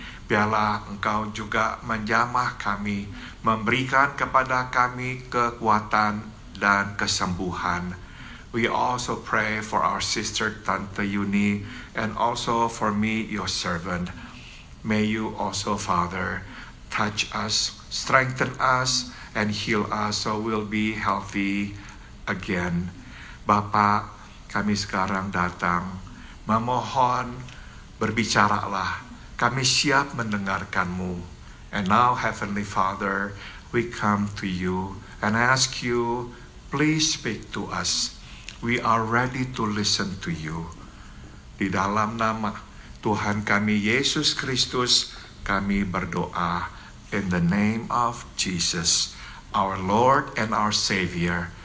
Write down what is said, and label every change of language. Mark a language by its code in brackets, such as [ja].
[id] Biarlah Engkau juga menjamah kami, memberikan kepada kami kekuatan dan kesembuhan. [en] We also pray for our sister Tante Yuni and also for me, your servant. May you also, Father, touch us, strengthen us, and heal us so we'll be healthy again. [id] Bapa, kami sekarang datang memohon, berbicaralah. Kami siap mendengarkan-Mu. [en] And now, Heavenly Father, we come to you and ask you, please speak to us. We are ready to listen to you. [id] Di dalam nama Tuhan kami Yesus Kristus, kami berdoa [en] in the name of Jesus, our Lord and our Savior.